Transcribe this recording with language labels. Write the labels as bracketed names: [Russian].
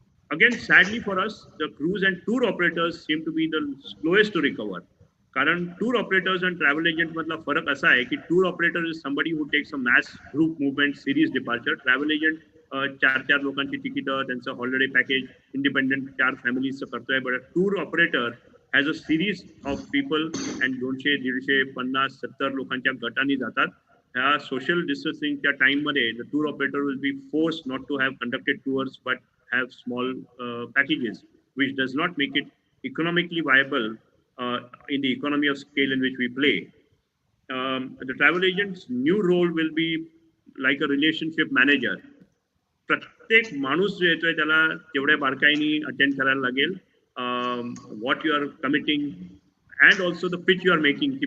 [English] Again, sadly for us, the cruise and tour operators seem to be the slowest to recover. कारण tour operators and travel agent [Marathi] मधला फरक असा आहे की [English] tour operator is somebody who takes a mass group movement, series departure. [Marathi] Travel agent 4 लोकांची तिकीटं, त्यांचं holiday package independent 4 फॅमिलीजचं करतोय. [English] but tour operator has a series of people and 200, 150, 50, 70 [Marathi] लोकांच्या गटांनी जातात. ह्या सोशल डिस्टन्सिंगच्या टाइम मध्ये [English] the tour operator will be forced not to have conducted tours but have small packages, which does not make it economically viable in the economy of scale in which we play. The travel agent's new role will be like a relationship manager. [Marathi] प्रत्येक माणूस जो येतोय त्याला तेवढ्या बारकाईने attend करायला लागेल. [English] What you are committing, and also the pitch you are making.